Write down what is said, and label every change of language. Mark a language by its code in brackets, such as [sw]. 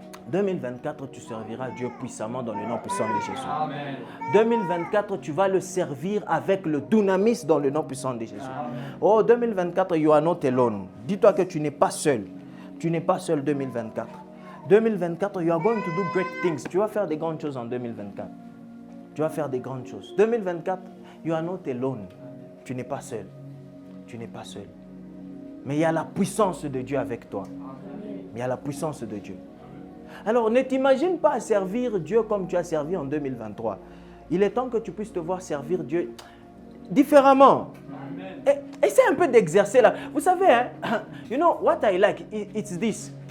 [fr] 2024, tu serviras Dieu puissamment dans le nom puissant de Jésus. Amen. 2024, tu vas le servir avec le dunamis dans le nom puissant de Jésus. Amen. [en] Oh, 2024, you are not alone. [fr] Dis-toi que tu n'es pas seul. Tu n'es pas seul 2024. [en] 2024, you are going to do great things. [fr] Tu vas faire des grandes choses en 2024. Tu vas faire des grandes choses. 2024, [en] you are not alone. [fr] Tu n'es pas seul. Tu n'es pas seul. Mais il y a la puissance de Dieu avec toi. Il y a la puissance de Dieu. Alors, ne t'imagine pas servir Dieu comme tu as servi en 2023. Il est temps que tu puisses te voir servir Dieu différemment. Essaie un peu d'exercer là. Vous savez, hein, [en] you know what I like, it's this.